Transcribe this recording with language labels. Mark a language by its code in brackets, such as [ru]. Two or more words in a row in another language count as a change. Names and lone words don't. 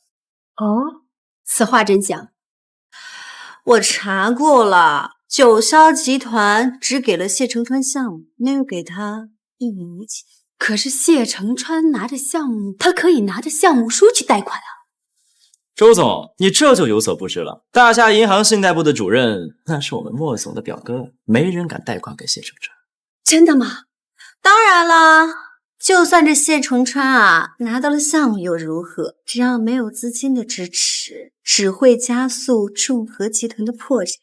[zh] 哦，此話真講？我查過了。九霄集團只給了謝承川項目，沒有給他一毛錢。可是謝承川拿着項目，他可以拿着項目書去貸款啊。周總，你這就有所不知了。大夏銀行信貸部的主任，那是我們莫總的表哥，沒人敢貸款給謝承川。真的嗎？當然啦，就算這謝承川啊拿到了項目又如何？只要沒有資金的支持，只會加速眾和集團的破產。